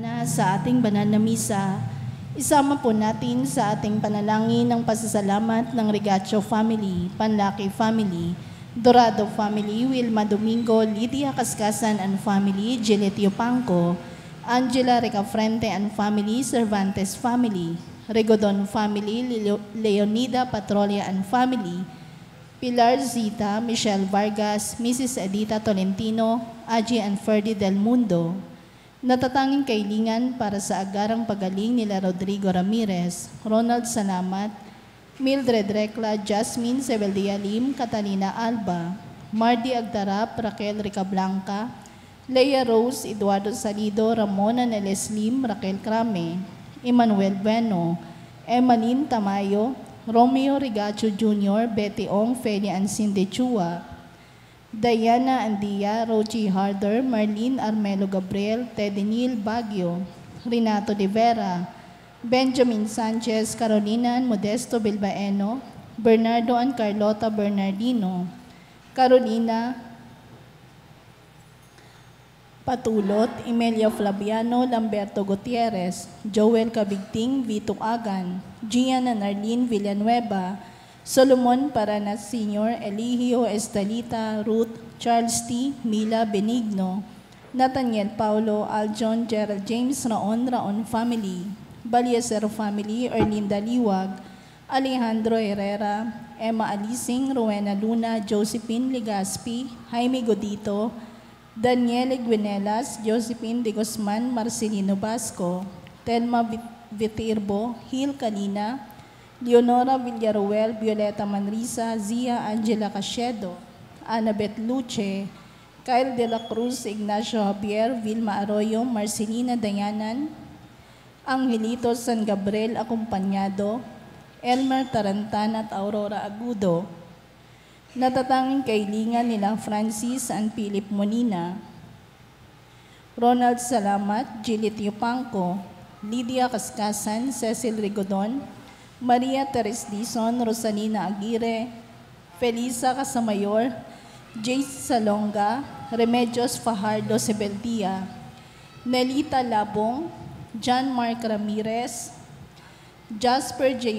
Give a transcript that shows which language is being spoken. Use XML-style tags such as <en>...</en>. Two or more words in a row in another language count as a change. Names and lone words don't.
<tl>sa ating banal na misa. Isama po natin sa ating panalangin ng pasasalamat ng Regacho family, Panlaki family, Dorado family, Wilma Domingo, Lydia Cascasan</tl> <en>and family,</en> <tl>Jelet Yupanco, Angela Recafrente</tl> <en>and family,</en> <tl>Cervantes family, Regodon family, Leonida Patrolia</tl> <en>and family,</en> <tl>Pilar Zita, Michelle Vargas, Mrs. Edita Tolentino, Aji and Ferdy Del Mundo. Natatanging kailingan para sa agarang pagaling nila Rodrigo Ramirez, Ronald Salamat, Mildred Recla, Jasmine Sebeldia Lim, Catalina Alba, Mardy Agdarap, Raquel Ricablanca, Leia Rose, Eduardo Salido, Ramona Neles Lim, Raquel Crame, Emmanuel Bueno, Emmaline Tamayo, Romeo Rigacho Jr., Betty Ong, Feli Ansinde Chua, Diana Andia, Rochi Harder, Marlene Armelo Gabriel, Teddy Neil Baguio, Renato de Vera, Benjamin Sanchez, Carolina Modesto Bilbaeno, Bernardo and Carlota Bernardino, Carolina Patulot, Emilia Flaviano, Lamberto Gutierrez, Joel Cabigting, Vito Agan, Gian and Arlene Villanueva, Solomon Paranas Sr., Eligio Estalita, Ruth, Charles T., Mila Benigno, Nathaniel Paulo, Aljon, Gerald James, Raon family, Balieser family, Erlinda Liwag, Alejandro Herrera, Emma Alising, Rowena Luna, Josephine Legaspi, Jaime Godito, Daniel Guinelas, Josephine de Guzman, Marcelino Basco, Telma Vitirbo, Hil Kalina, Leonora Villaruel, Violeta Manrisa, Zia Angela Cachedo, Annabeth Luce, Kyle de la Cruz, Ignacio Javier, Vilma Arroyo, Marcelina Dayanan, Angelito San Gabriel Acompañado, Elmer Tarantan at Aurora Agudo. Natatanging kailingan nila Francis and Philip Molina, Ronald Salamat, Jilit Yupanco, Lydia Cascasan, Cecil Rigodon, Maria Teres Dizon, Rosalina Aguirre, Felisa Casamayor, Jace Salonga, Remedios Fajardo Sebeldia, Nelita Labong, John Mark Ramirez, Jasper J.</tl>